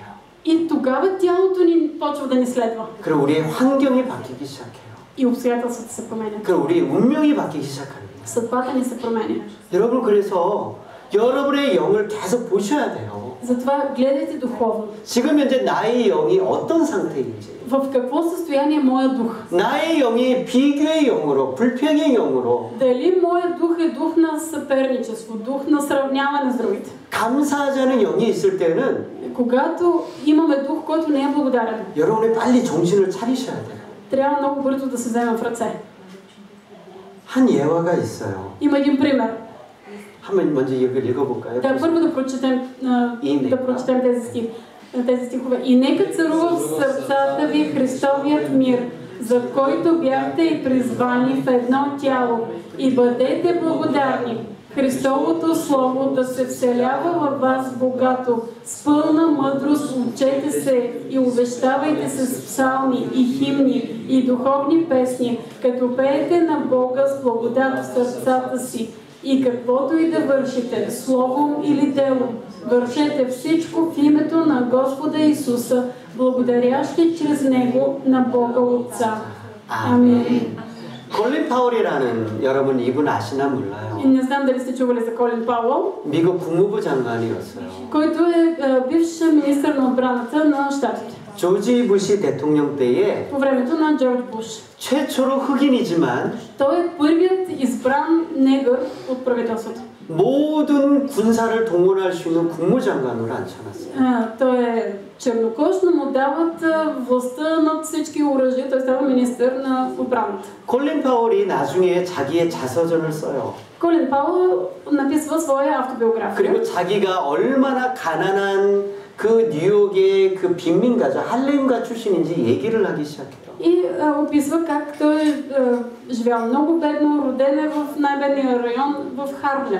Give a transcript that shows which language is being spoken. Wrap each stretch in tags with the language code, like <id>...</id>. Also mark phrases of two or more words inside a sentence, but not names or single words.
<bg>И тогава тялото ни почва да ни следва.</bg> <ko>그리고 우리의 환경이 바뀌기 시작해요.</ko> <bg>И обстоятелствата се променят.</bg> <ko>그리고 우리의 운명이 바뀌기 시작합니다.</ko> <bg>Съдбата ни се променя.</bg> <ko>여러분, 그래서 여러분의 영을 계속 보셔야 돼요.</ko> <bg>Затова гледайте духовно.</bg> <ko>지금 현재 나의 영이 어떤 상태인지,</ko> <bg>В какво състояние е моя дух?</bg> <ko>나의 영이 비교의 영으로, 불평의 영으로,</ko> <bg>Дали моя дух е дух на съперничество, дух на сравняване с другите?</bg> <ko>감사하지 않은 영이 있을 때는</ko> <bg>Когато имаме дух, който не е благодарен,</bg> <ko>여러분이 빨리 정신을 차리셔야 돼요.</ko> <bg>трябва много бързо да се вземем в ръце.</bg> <ko>한 예화가 있어요.</ko> <bg>Има един пример.</bg> <ko>한번 먼저 이걸 읽어볼까요?</ko> <bg>Първо да прочетем тези стихове. И нека царува в сърцата ви Христовият мир, за който бяхте и призвани в едно тяло. И бъдете благодарни. Христовото Слово да се вселява във вас богато, с пълна мъдрост учете се и увещавайте се с псалми и химни и духовни песни, като пеете на Бога с благодат в сърцата си. И каквото и да вършите, словом или делом, вършете всичко в името на Господа Исуса, благодарящи чрез Него на Бога Отца. Амин.</bg> <ko>콜린 파월이라는 여러분 이분 아시나 몰라요.</ko> <bg>Не знам дали сте чували за Колин Пауъл,</bg> <ko>미국 국무부 장관이었어요.</ko> <bg>който е бивш министър на отбраната на щатите.</bg> <ko>조지 부시 대통령 때에</ko> <bg>По времето на Джордж Буш.</bg> <ko>최초로 흑인이지만</ko> <bg>Той е първият избран негър от правителството.</bg> <ko>모든 군사를 동원할 수 있는 국무장관으로 앉혀놨어요.</ko> <bg>Той е чернокож, но му дават властта над всички оръжия. Той става министър на отбраната.</bg> <ko>콜린 파월이 나중에 자기의 자서전을 써요.</ko> <bg>Колин Пауъл написва своя автобиография.</bg> <ko>그리고 자기가 얼마나 가난한 그 뉴욕의 그 빈민가죠. 할렘가 출신인지 얘기를 하기 시작해요.</ko> <bg>И описва как той е живял много бедно, роден е в най-бедния район в Харлем.</bg>